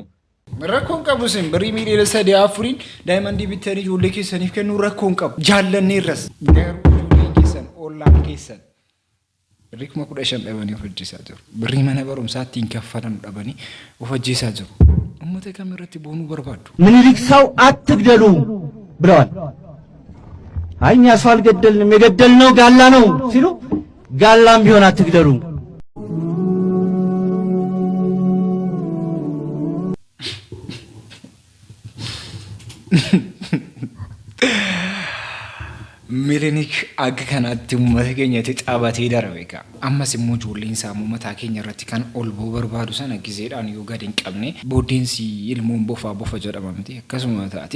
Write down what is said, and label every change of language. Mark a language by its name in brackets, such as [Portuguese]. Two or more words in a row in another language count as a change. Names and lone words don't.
[Oromo] rakkoon qabu sin birrii miiliyoona 3-4 daa'imman bitanii ijoollee keessaniif kennuu rakkoon qabu jaallanne irras ijoolleen keessan ollaan keessan birrii 15,000 dhabanii of ajjeesaa jiru. Birrii mana barumsaatti hin kaffalan dhabanii of ajjeesaa jiru. Uummata kam irratti boonuu barbaadu? [Amharic] ምኒልክ ሰው አትግደሉ ብለዋል። አይ እኛ ሰው አልገደልንም የገደልነው ጋላ ነው ሲሉ ጋላም ቢሆን አትግደሉ። [Oromo] Milinik akka kanatti uummata keenyatti xaabatee darbeeka. Ammas immoo ijoolleen sammuu mataa keenya irratti kan ol ba'uu barbaadu sana gizeedhaan yoo gadi hin qabne booddeensi ilmoon bofa jedhama miti akkasuma taati.